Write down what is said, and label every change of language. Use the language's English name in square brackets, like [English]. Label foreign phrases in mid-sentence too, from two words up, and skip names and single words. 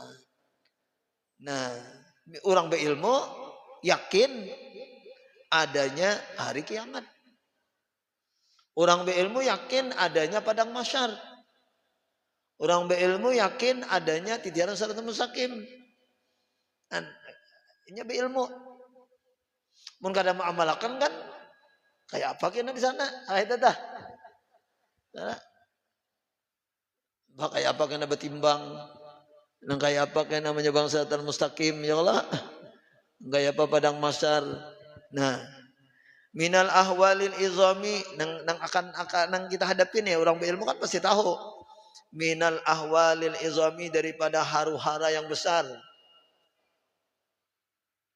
[Indonesian] Nah, orang berilmu yakin adanya hari kiamat. Orang berilmu yakin adanya padang mahsyar. Orang berilmu yakin adanya titian [Arabic] الصراط المستقيم. [Indonesian] Ini berilmu. [Banjar] Mun kada mengamalkan kan kayak apa kena di sana? Itu dah. Kayak apa kena bertimbang? Nang kayak apa kena menyebang [Arabic] الصراط المستقيم يا الله? [Banjar] Kayak apa padang mahsyar? Nah, [Arabic] من الأهوال العظام [Banjar] nang kita hadapin ya, orang berilmu kan pasti tahu. [Arabic] من الأهوال العظام, [Indonesian] daripada haru-hara yang besar.